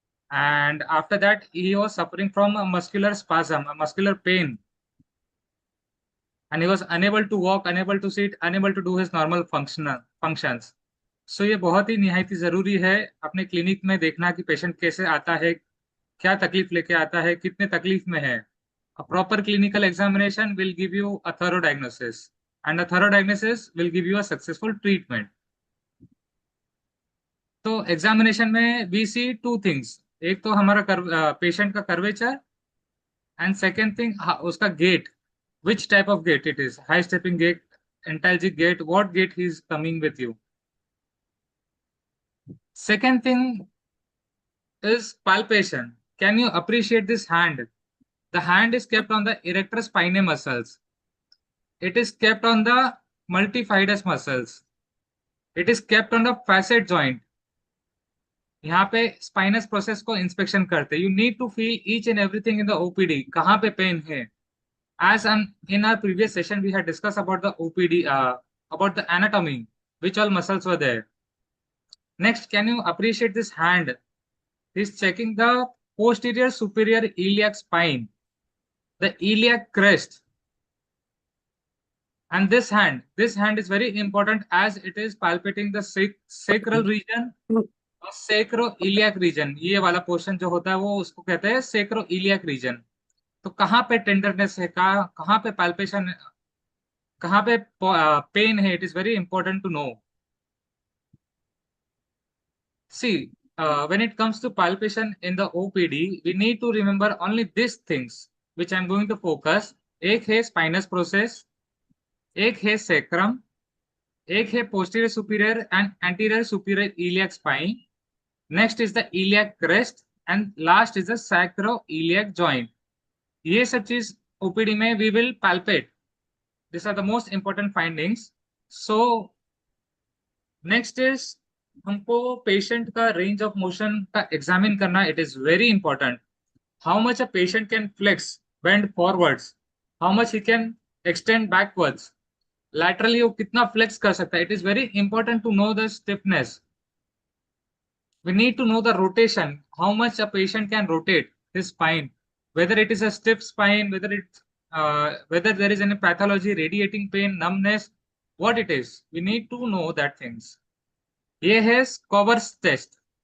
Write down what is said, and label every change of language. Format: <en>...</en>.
<en>And after that, he was suffering from a muscular spasm, a muscular pain, and he was unable to walk, unable to sit, unable to do his normal functions.</en> <hi>So ये बहुत ही निहायत जरूरी है अपने clinic में देखना कि patient कैसे आता है, क्या तकलीफ लेके आता है, कितने तकलीफ में है.</hi> <en>A proper clinical examination will give you a thorough diagnosis, and a thorough diagnosis will give you a successful treatment. तो examination में we see two things.</en> <hi>एक तो हमारा पेशेंट का कर्वेचर, एंड सेकेंड थिंग उसका gate,</hi> <en>which type of gait it is, high stepping gait, antalgic gait, what gait he is coming with you. Second thing is palpation. Can you appreciate this hand? The hand is kept on the erector spinae muscles. It is kept on the multifidus muscles. It is kept on the facet joint.</en> <hi>यहाँ पे spinous process को inspection करते.</hi> <en>You need to feel each and everything in the OPD.</en> <hi>कहाँ पे pen है?</hi> <en>As in our previous session, we had discussed about the OPD, about the anatomy, which all muscles were there. Next, can you appreciate this hand? He's checking the posterior superior iliac spine, the iliac crest. And this hand is very important as it is palpating the sacral region</en> <hi>और</hi> <en>sacroiliac region.</en> <hi>ये वाला portion जो होता है वो उसको कहते हैं sacroiliac region. तो कहाँ पे टेंडरनेस है, कहाँ पे palpation, कहाँ पे पेन है,</hi> <en>It is very important to know. See, when it comes to palpation in the OPD, we need to remember only these things, which I'm going to focus.</en> <hi>एक है spinous process, एक है sacrum, एक है posterior superior and anterior superior iliac spine.</hi> <en>Next is the iliac crest, and last is the sacroiliac joint.</en> <hi>ये सब चीज OPD में</hi> <en>we will palpate. These are the most important findings. So next is</en> <hi>हमको patient का range of motion का examine करना.</hi> <en>It is very important. How much a patient can flex, bend forwards, how much he can extend backwards,</en> <hi>laterally वो कितना flex कर सकता है.</hi> <en>It is very important to know the stiffness. We need to know the rotation, how much a patient can rotate his spine, whether it is a stiff spine, whether there is any pathology, radiating pain, numbness, what it is. We need to know that things.</en> <hi>ये है</hi> <en>Scober's test.</en>